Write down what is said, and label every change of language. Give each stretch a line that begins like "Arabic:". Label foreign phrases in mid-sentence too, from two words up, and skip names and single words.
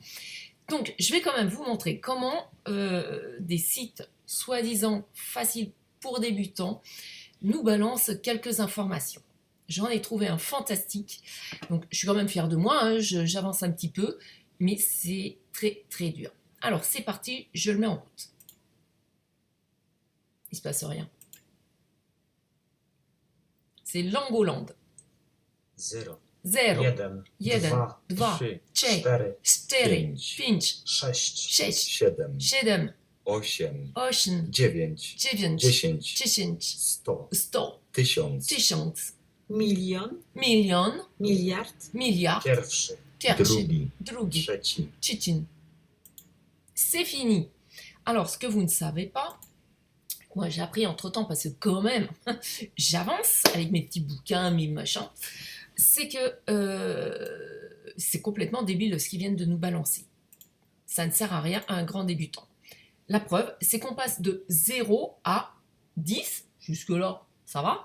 French: Donc, je vais quand même vous montrer comment des sites soi-disant faciles pour débutants nous balancent quelques informations. J'en ai trouvé un fantastique. Donc, je suis quand même fière de moi. Hein, j'avance un petit peu, mais c'est très très dur. Alors, c'est parti. Je le mets en route. Il se passe rien. C'est Langoland.
Polish: 0, 0, 1, 1, 2, 2, 3, 3, 4, 4, 5, 5, 6, 6, 7, 7, 8, 8, 9, 9, 10, 10, 100, 100, 1000, 1000, Milion, milion, miliard, miliard, pierwszy, pierwszy, drugi, drugi, trzeci. trzeci.
French: C'est fini. Alors, ce que vous ne savez pas, moi j'ai appris entre-temps parce que quand même, j'avance avec mes petits bouquins, mes machins, c'est que c'est complètement débile ce qu'ils viennent de nous balancer. Ça ne sert à rien à un grand débutant. La preuve, c'est qu'on passe de 0 à 10, jusque-là, ça va.